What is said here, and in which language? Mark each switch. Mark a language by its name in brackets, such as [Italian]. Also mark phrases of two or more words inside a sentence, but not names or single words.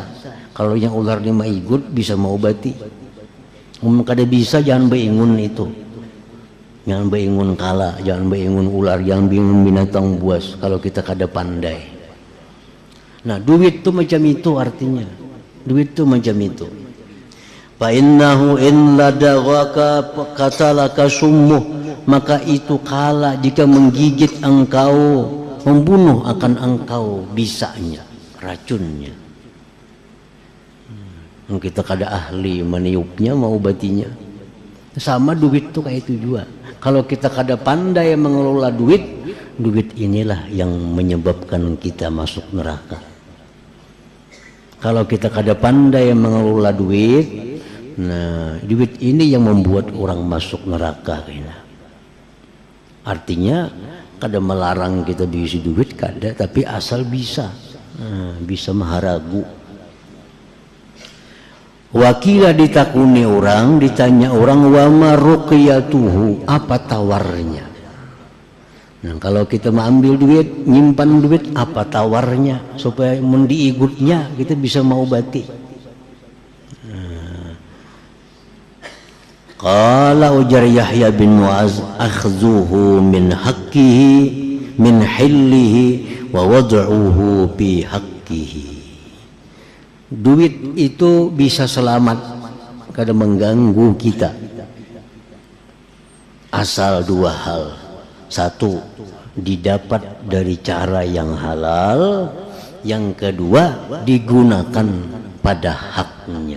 [Banjar] Kalau yang ular ini maigut bisa mengobati. Kada bisa jangan beingun itu. Jangan beingun kala, jangan beingun ular, jangan beingun binatang buas kalau kita kada pandai. Nah, duit itu macam itu artinya. Duit itu macam itu. [Arabic] فإنه إن لدغك قتلك سمه, [Indonesian] maka itu kala jika menggigit engkau, membunuh akan engkau bisanya, racunnya. [Banjar] Kita kada ahli meniupnya, mengobatinya. Sama duit tuh kayak itu juga. Kalau kita kada pandai mengelola duit, duit inilah yang menyebabkan kita masuk neraka. Kalau kita kada pandai mengelola duit, nah duit ini yang membuat orang masuk neraka. Artinya kada melarang kita diisi duit, kada, tapi asal bisa, bisa maharagu. Wakila ditakuni orang, ditanya orang, [Arabic] وما رقيته, [Banjar] apa tawarnya? Nah, kalau kita mengambil duit, nyimpan duit, apa tawarnya supaya mendiigutnya kita bisa mengobati? [Arabic] Qala ujar Yahya bin Mu'az, أخذه من حقه من حله ووضعه في حقه. [Banjar] Duit itu bisa selamat, kada mengganggu kita, asal dua hal. [Indonesian] Satu, didapat dari cara yang halal. Yang kedua, digunakan pada haknya.